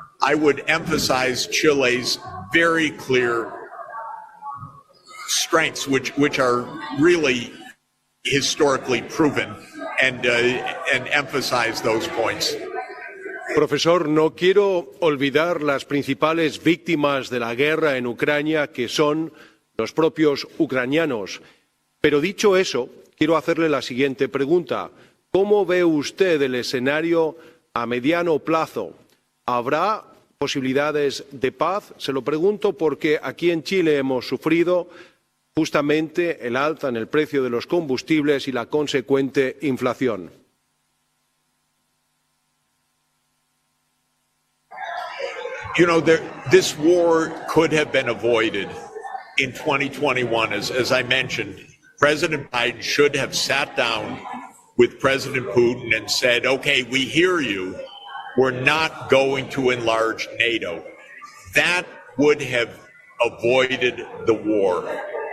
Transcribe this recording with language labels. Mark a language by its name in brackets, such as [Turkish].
[English] I would emphasize Chile's very clear strengths, which are really historically proven, and emphasize those points. [Spanish] Profesor, no quiero olvidar las principales víctimas de la guerra en Ucrania, que son los propios ucranianos. Pero dicho eso, quiero hacerle la siguiente pregunta. ¿Cómo ve usted el escenario a mediano plazo? ¿Habrá posibilidades de paz? Se lo pregunto porque aquí en Chile hemos sufrido justamente el alza en el precio de los combustibles y la consecuente inflación. [English] You know, this war could have been avoided in 2021. As I mentioned, President Biden should have sat down with President Putin and said, okay, we hear you. We're not going to enlarge NATO. That would have avoided the war.